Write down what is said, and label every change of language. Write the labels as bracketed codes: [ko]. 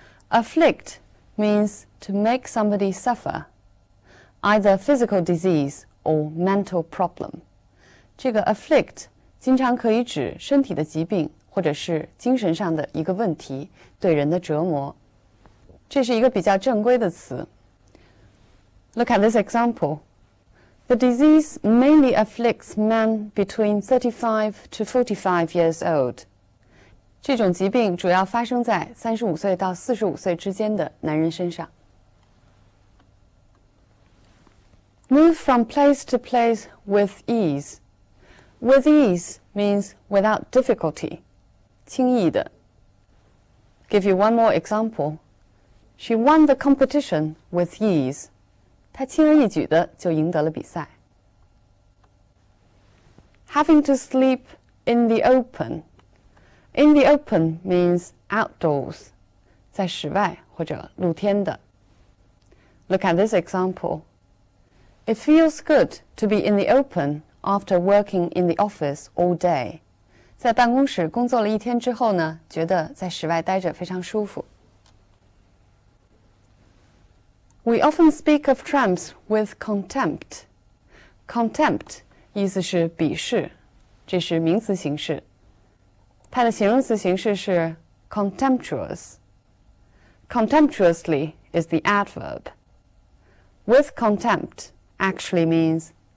[en] Afflict means to make somebody suffer, either physical disease or mental problem. [zh] 这个 afflict 经常可以指身体的疾病或者是精神上的一个问题对人的折磨。这是一个比较正规的词。 [en] Look at this example. The disease mainly afflicts men between 35 to 45 years old. [zh] 这种疾病主要发生在35岁到45岁之间的男人身上。 [en] Move from place to place with ease. With ease means without difficulty. [zh] 轻易的。 [en] Give you one more example. She won the competition with ease. [zh] 她轻而易举的就赢得了比赛。 [en] Having to sleep in the open. In the open means outdoors, [zh] 在室外或者露天的。 [en] Look at this example. It feels good to be in the open after working in the office all day. [zh] 在办公室工作了一天之后呢，觉得在室外待着非常舒服。 [en] We often speak of tramps with contempt. [zh] Contempt 意思是鄙视，这是名词形式。它的形容词形式是 contemptuous. [en] Contemptuously is the adverb. With contempt actually means